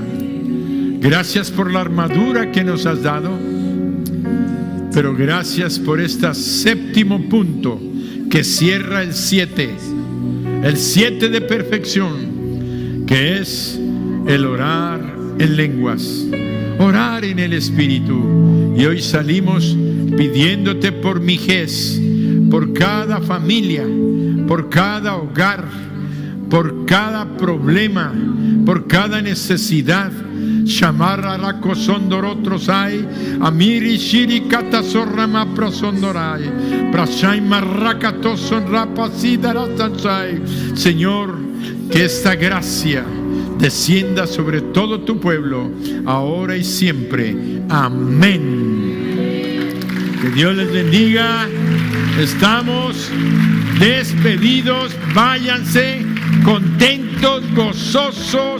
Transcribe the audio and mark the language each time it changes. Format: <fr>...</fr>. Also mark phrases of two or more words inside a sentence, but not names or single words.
<es>Gracias por la armadura que nos has dado, pero gracias por este séptimo punto que cierra el 7 de perfección, que es el orar en lenguas, orar en el Espíritu. Y hoy salimos pidiéndote por Mijés, por cada familia, por cada hogar, por cada problema, por cada necesidad. Shamarra la cosondorotrosai, amiri shiri katasorrama prosondorai, prashai marrakatoson rapasidarasansai. Señor, que esta gracia descienda sobre todo tu pueblo, ahora y siempre. Amén. Que Dios les bendiga. Estamos despedidos. Váyanse contentos, gozosos.</es>